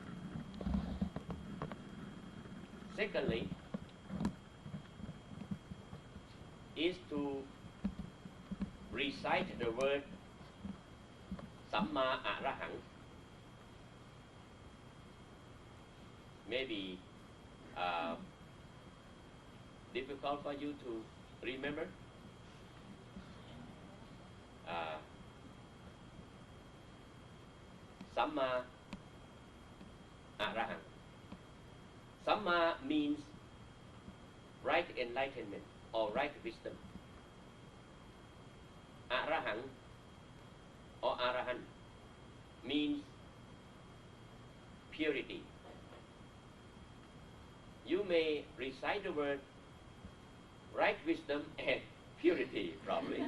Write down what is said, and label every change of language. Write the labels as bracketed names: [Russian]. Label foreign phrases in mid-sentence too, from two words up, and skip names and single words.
[English] Secondly, is to recite the word [Pali] Samma Arahang. [English] Maybe difficult for you to remember. [Pali] Samma Arahang. [English] Samma means right enlightenment or right wisdom. Arahang or Arahan means purity. You may recite the word right wisdom and purity probably.